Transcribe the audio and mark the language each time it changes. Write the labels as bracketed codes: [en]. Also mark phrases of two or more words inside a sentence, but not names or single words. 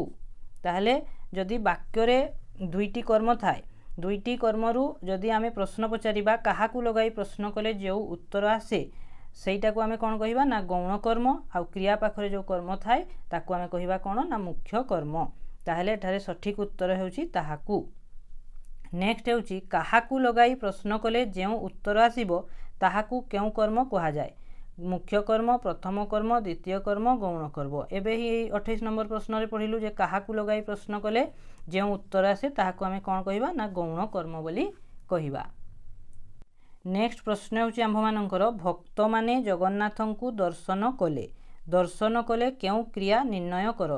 [or] ତାହେଲେ ଯଦି ବାକ୍ୟରେ ଦୁଇଟି କର୍ମ ଥାଏ ଦୁଇଟି କର୍ମରୁ ଯଦି ଆମେ ପ୍ରଶ୍ନ ପଚାରିବା କାହାକୁ ଲଗାଇ ପ୍ରଶ୍ନ କଲେ ଯୋ ଉତ୍ତର ଆସେ ସେଟାକୁ ଆମେ କଣ କହିବା ନା ଗୌଣ କର୍ମ ଆଉ କ୍ରିୟା ପାଖରେ ଯୋ କର୍ମ ଥାଏ ତାକୁ ଆମେ କହିବା କଣ ନା ମୁଖ୍ୟ କର୍ମ। ତାହେଲେ ଏଠାରେ ସଠିକ ଉତ୍ତର ହେଉଛି ତାହାକୁ। ନେକ୍ସଟ ହେଉଛି କାହାକୁ ଲଗାଇ ପ୍ରଶ୍ନ କଲେ ଯେଉଁ ଉତ୍ତର ଆସିବ ତାହାକୁ କେଉଁ କର୍ମ କୁହା ଯାଏ ମୁଖ୍ୟ କର୍ମ ପ୍ରଥମ କର୍ମ ଦ୍ୱିତୀୟ କର୍ମ ଗୌଣ କର୍ମ। ଏବେ ହିଁ 28 ନମ୍ବର ପ୍ରଶ୍ନରେ ପଢ଼ିଲୁ ଯେ କାହାକୁ ଲଗାଇ ପ୍ରଶ୍ନ କଲେ ଯେଉଁ ଉତ୍ତର ଆସେ ତାହାକୁ ଆମେ କଣ କହିବା ନା ଗୌଣ କର୍ମ ବୋଲି କହିବା। ନେକ୍ସଟ ପ୍ରଶ୍ନ ହେଉଛି ଆମ୍ଭମାନଙ୍କର ଭକ୍ତ ମାନେ ଜଗନ୍ନାଥଙ୍କୁ ଦର୍ଶନ କଲେ କେଉଁ କ୍ରିୟା ନିର୍ଣ୍ଣୟ କର।